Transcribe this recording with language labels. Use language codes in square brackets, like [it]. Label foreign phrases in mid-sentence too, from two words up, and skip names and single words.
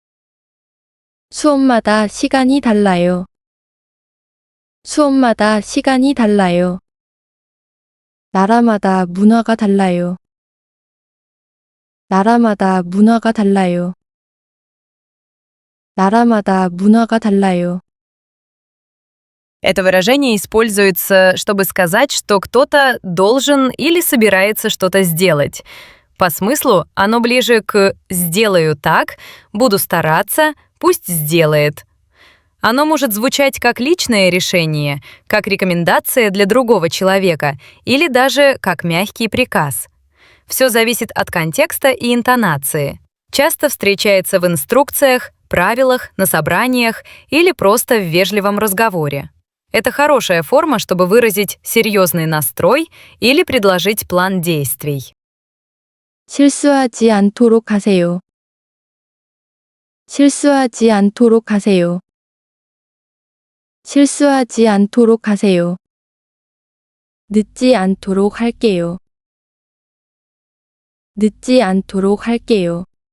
[ko] 수업마다 시간이 달라요. 수업마다 시간이 달라요. 나라마다 문화가 달라요. 나라마다 문화가 달라요. 나라마다 문화가 달라요. [ru] Это выражение используется, чтобы сказать, что кто-то должен или собирается что-то сделать. По смыслу оно ближе к «сделаю так», «буду стараться», «пусть сделает». Оно может звучать как личное решение, как рекомендация для другого человека или даже как мягкий приказ. Все зависит от контекста и интонации. Часто встречается в инструкциях, правилах, на собраниях или просто в вежливом разговоре. Это хорошая форма, чтобы выразить серьезный настрой или предложить план действий. [ko] 실수하지 않도록 하세요. 실수하지 않도록 하세요. 실수하지 않도록 하세요. 늦지 않도록 할게요. 늦지 않도록 할게요.